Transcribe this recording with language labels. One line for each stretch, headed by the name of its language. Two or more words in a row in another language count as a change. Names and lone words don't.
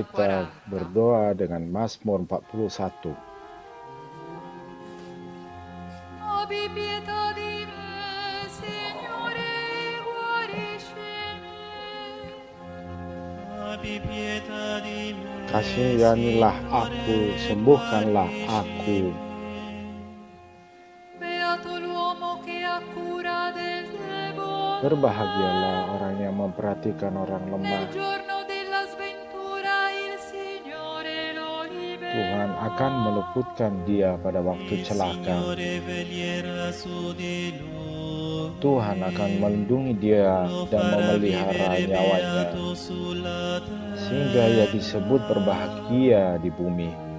Indonesian: kita 40. berdoa dengan Mazmur 41.
Italian: Abbi pietà di me, Signore, guariscimi. Abbi pietà di me,
Indonesian: Kasihanilah aku, sembuhkanlah aku.
Italian: Beato l'uomo che ha cura del debole.
Indonesian: Berbahagialah orang yang memperhatikan orang
Italian: Nel
Indonesian: lemah.
Italian: giorno della sventura il Signore lo libera.
Indonesian: Tuhan akan meluputkan dia pada waktu celaka. Tuhan akan melindungi dia dan memelihara nyawanya, sehingga ia disebut berbahagia di bumi.